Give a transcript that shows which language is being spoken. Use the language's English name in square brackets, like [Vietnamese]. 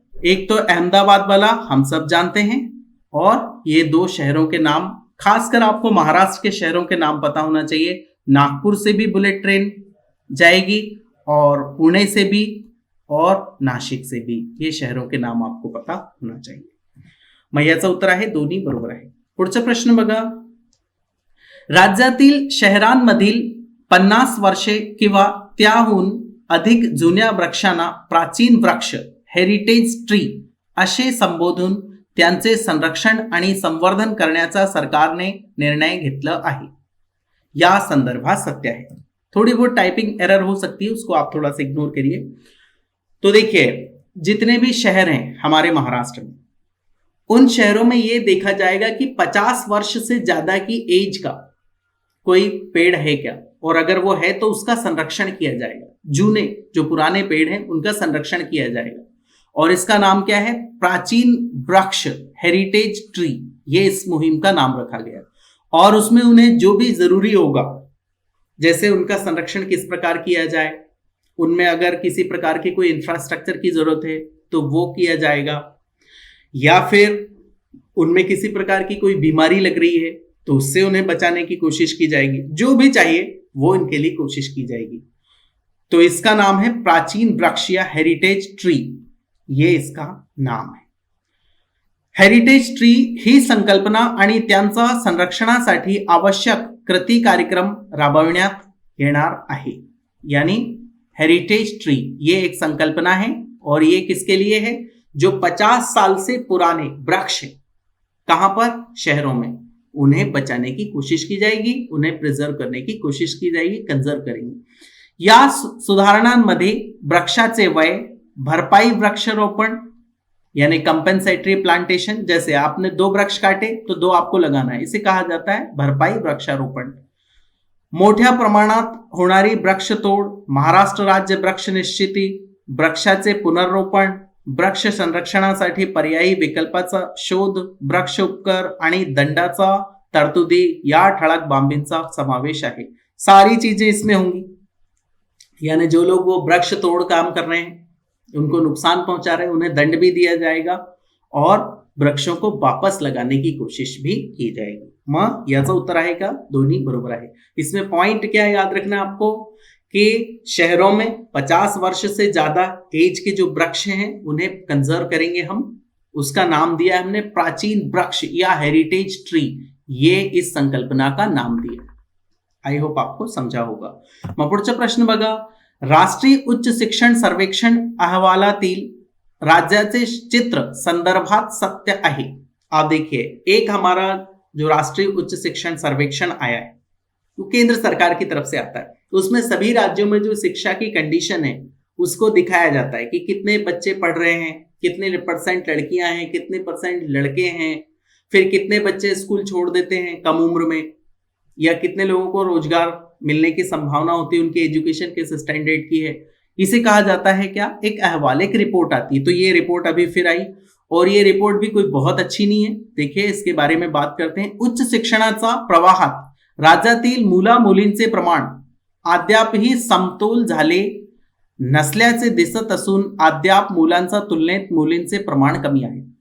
[Hindi] एक तो अहमदाबाद वाला हम सब जानते हैं, और ये 2 शहरों के नाम, खासकर आपको महाराष्ट्र के शहरों के नाम पता होना चाहिए. नागपुर से भी बुलेट ट्रेन जाएगी और पुणे से भी और नाशिक से भी, ये शहरों के नाम आपको पता होना चाहिए. [Marathi] मग याचं उत्तर आहे दोन्ही बरोबर आहे. पुढचा प्रश्न बघा. राज्यातील शहरांमधील 50 वर्षे किंवा त्याहून अधिक जुन्या वृक्षांना प्राचीन वृक्ष हेरिटेज ट्री असे संबोधून त्यांचे संरक्षण आणि संवर्धन करण्याचा सरकारने निर्णय घेतला आहे, या संदर्भात सत्य है. [Hindi] थोड़ी बहुत टाइपिंग एरर हो सकती है, उसको आप थोड़ा सा इग्नोर करिए. तो देखिए जितने भी शहर हैं हमारे महाराष्ट्र में, उन शहरों में ये देखा जाएगा कि 50 वर्ष से ज्यादा की एज का कोई पेड़ है क्या, और अगर वो है तो उसका संरक्षण किया जाएगा. जूने जो पुराने पेड़ हैं उनका संरक्षण किया जाएगा, और इसका नाम क्या है? प्राचीन वृक्ष हेरिटेज ट्री, ये इस मुहिम का नाम रखा गया. और उसमें उन्हें जो भी जरूरी होगा, जैसे उनका संरक्षण किस प्रकार किया जाए, उनमें अगर किसी प्रकार की कोई इंफ्रास्ट्रक्चर की जरूरत है तो वो किया जाएगा, या फिर उनमें किसी प्रकार की कोई बीमारी लग रही है तो उससे उन्हें बचाने की कोशिश की जाएगी. जो भी चाहिए वो इनके लिए कोशिश की जाएगी. तो इसका नाम है प्राचीन वृक्ष या हेरिटेज ट्री, ये इसका नाम है. [Marathi] हेरिटेज ट्री ही संकल्पना आणि त्यांचा संरक्षणासाठी आवश्यक कृती कार्यक्रम राबविण्यात येणार आहे. [Hindi] यानी हेरिटेज ट्री ये एक संकल्पना है, और ये किसके लिए है? जो 50 साल से पुराने वृक्ष है, कहां पर? शहरों में, उन्हें बचाने की कोशिश की जाएगी, उन्हें प्रिजर्व करने की कोशिश की जाएगी, कंजर्व करेंगे. [Marathi] या सुधारणांमध्ये वृक्षाचे वय, भरपाई वृक्षारोपण [Hindi] यानी कंपेंसेटरी प्लांटेशन, जैसे आपने 2 वृक्ष काटे तो 2 आपको लगाना है, इसे कहा जाता है भरपाई वृक्षारोपण. [Marathi] मोठ्या प्रमाणात होणारी वृक्षतोड, महाराष्ट्र राज्य वृक्ष निश्चिती, वृक्षाचे पुनर्रोपण, वृक्ष संरक्षणासाठी पर्यायी विकल्पाचा शोध, वृक्ष उपकर आणि दंडाचा तरतुदी या ठळक बाबींचा समावेश आहे. [Hindi] सारी चीजें इसमें होंगी. यानी जो लोग वो वृक्ष तोड़ काम कर रहे हैं, उनको नुकसान पहुंचा रहे हैं, उन्हें दंड भी दिया जाएगा और वृक्षों को वापस लगाने की कोशिश भी की जाएगी. [Marathi] मग याचं उत्तर आहे का? दोन्ही बरोबर आहे. [Hindi] इसमें पॉइंट क्या याद रखना आपको कि शहरों में 50 वर्ष से ज्यादा एज के जो वृक्ष हैं उन्हें कंजर्व करेंगे हम. उसका नाम दिया है हमने प्राचीन वृक्ष या हेरिटेज ट्री, ये इस संकल्पना का नाम दिया. आई होप आपको समझा होगा. [Marathi] मग पुढचा प्रश्न बघा. राष्ट्रीय उच्च शिक्षण सर्वेक्षण अहवालातील राज्याचे चित्र संदर्भात सत्य आहे. [Hindi] आप देखिए, एक हमारा जो राष्ट्रीय उच्च शिक्षण सर्वेक्षण आया है वो केंद्र सरकार की तरफ से आता है. तो उसमें सभी राज्यों में जो शिक्षा की कंडीशन है उसको दिखाया जाता है कि कितने बच्चे पढ़ रहे हैं, कितने % लड़कियां हैं, कितने % लड़के हैं, फिर कितने बच्चे स्कूल छोड़ देते हैं कम उम्र में, या कितने लोगों को रोजगार मिलने की संभावना होती है, उनकी एजुकेशन किस स्टैंडर्ड की है, इसे कहा जाता है क्या, एक अहवाल, एक रिपोर्ट आती है। तो ये रिपोर्ट अभी फिर आई और ये रिपोर्ट भी कोई बहुत अच्छी [Marathi] नाही आहे। [Hindi] देखिए इसके बारे में बात करते हैं। [Marathi] उच्च शिक्षणाचा प्रवाहात राज्यातील मुला मुलींचे प्रमाण अद्यापही समतोल झाले नसल्याचे दिसत असून अद्याप मुलांचा तुलनेत मुलींचे प्रमाण कमी आहे।